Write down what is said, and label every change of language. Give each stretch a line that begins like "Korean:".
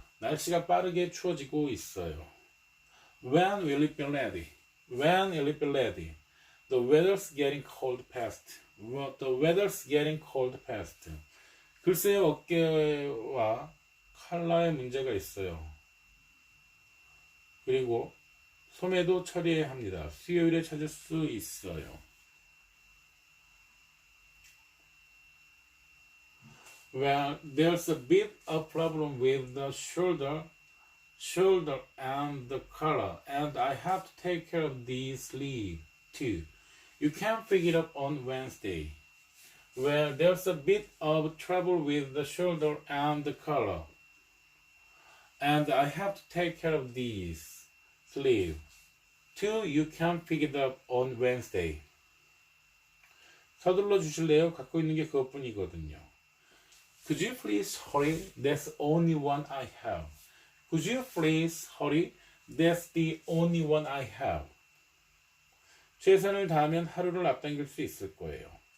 Korean: 날씨가 빠르게 추워지고 있어요.
English: When will it be ready? When will it be ready? The weather's getting cold fast. The weather's getting cold fast.
Korean: 글쎄요, 어깨와 칼라에 문제가 있어요. 그리고 소매도 처리해야 합니다. 수요일에 찾을 수 있어요.
English: Well, there's a bit of problem with the shoulder and the collar, and I have to take care of the sleeve too. You can pick it up on Wednesday. Well, there's a bit of trouble with the shoulder and the collar, and I have to take care of these sleeve too. You can pick it up on Wednesday.
Korean: 서둘러 주실래요? 갖고 있는 게 그것뿐이거든요.
English: Could you please hurry? That's the only one I have. Could you please hurry? That's the only one I have.
Korean: 최선을 다하면 하루를 앞당길 수 있을 거예요.